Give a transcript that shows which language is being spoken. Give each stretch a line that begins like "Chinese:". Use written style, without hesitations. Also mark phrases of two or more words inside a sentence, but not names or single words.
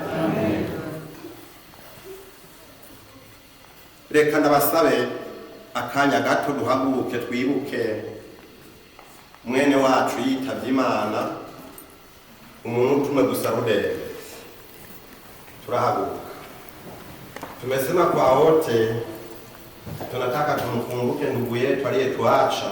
Kinyarwanda: Reka ndabasabe akanya gato duhaguruke twibuke mwene wacu yitavye Imana, umuntu umwe gusa Rudende. Turahaguruka.
Swahili: Tumesema kwa wote tunataka tumkumbuke ndugu yetu aliyetuacha.